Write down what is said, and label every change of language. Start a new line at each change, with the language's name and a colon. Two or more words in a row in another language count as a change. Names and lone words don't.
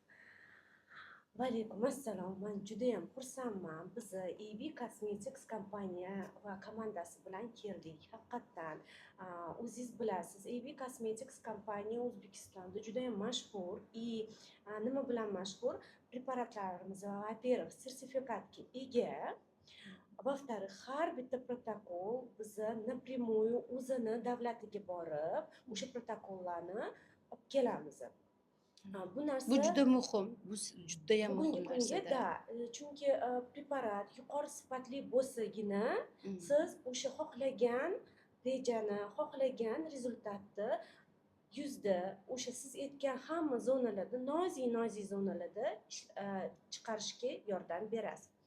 Uzbek: Vaalaykum assalom. Men judayam xursandman. Biz EB Cosmetics kompaniya va komandasi bilan keldik. Haqiqatan o'zingiz bilasiz, EB Cosmetics kompaniya O'zbekistonda judayam mashhur. Nima bilan mashhur? Preparatlarimiz,
Russian: во-первых,
Uzbek: sertifikatga ega.
Russian: Во-вторых,
Uzbek: har bitta protokol bizni напрямую o'zini davlatiga borib, o'sha protokollarni olib kelamiz. Bu narsa Bu juda muhim. Bu juda ham muhim narsa. Chunki preparat yuqori sifatli bo'lsagina siz o'sha xohlagan rejani, xohlagan rezultatni yuzda o'sha siz aytgan hamma zonalarda, nozik zonalarda chiqarishga yordam berasiz.